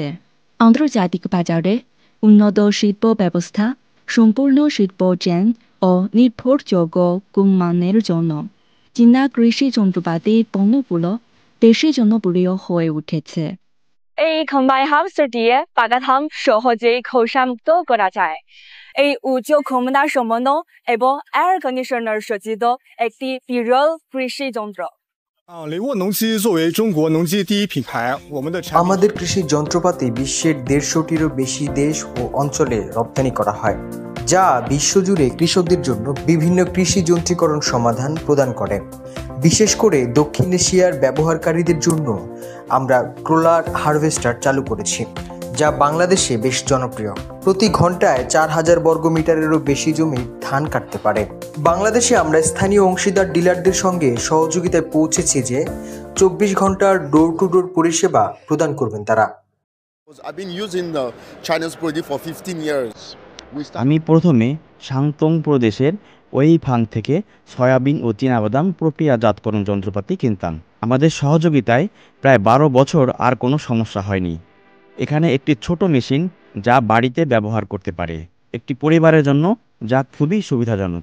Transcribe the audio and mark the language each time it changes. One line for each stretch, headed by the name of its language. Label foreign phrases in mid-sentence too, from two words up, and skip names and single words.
Bangla: আন্তর্জাতিক বাজারে উন্নত শিল্প ব্যবস্থা, সম্পূর্ণ শিল্প চেইন ও নির্ভরযোগ্য গুণমানের জন্য চীনা কৃষি যন্ত্রপাতি পণ্যগুলো দেশের জন্য প্রিয় হয়ে উঠেছে। এই
English: combine harvester
Bangla: দিয়ে বাগান সহজেই খোসামুক্ত করা যায়। এই উচ্চ ক্ষমতা সম্পন্ন এবং
English: air conditioner
Bangla: সজ্জিত একটি বিরল কৃষি যন্ত্র।
Chinese: 雷沃农机作为中国农机第一品牌，我们的产品
Bangla: আমাদের কৃষি যন্ত্রপাতি বিশ্বের 150টিরও বেশি দেশ ও অঞ্চলে রপ্তানি করা হয়, যা বিশ্বজুড়ে কৃষকদের জন্য বিভিন্ন কৃষি যন্ত্রীকরণ সমাধান প্রদান করে। বিশেষ করে দক্ষিণ এশিয়ার ব্যবহারকারীদের জন্য আমরা
English: crawler harvester
Bangla: চালু করেছি, যা বাংলাদেশে বেশ জনপ্রিয়। প্রতি ঘন্টায় 4000 বর্গমিটারেরও বেশি জমি ধান কাটতে পারে। বাংলাদেশে আমরা স্থানীয় অংশীদার ডিলারদের সঙ্গে সহযোগিতায় পৌঁছেছি যে 24 ঘন্টার
English: door to door
Bangla: পরিষেবা প্রদান করবেন তারা।
English: I've been using the Chinese product for 15 years.
Bangla: আমি প্রথমে শান্তং প্রদেশের ওয়েইফাং থেকে সয়াবিন ও চীনাবাদাম প্রক্রিয়াজাতকরণ যন্ত্রপাতি কিনতাম। আমাদের সহযোগিতায় প্রায় 12 বছর আর কোনো সমস্যা হয়নি। এখানে একটি ছোট মেশিন যা বাড়িতে ব্যবহার করতে পারে, একটি পরিবারের জন্য যা খুবই সুবিধাজনক।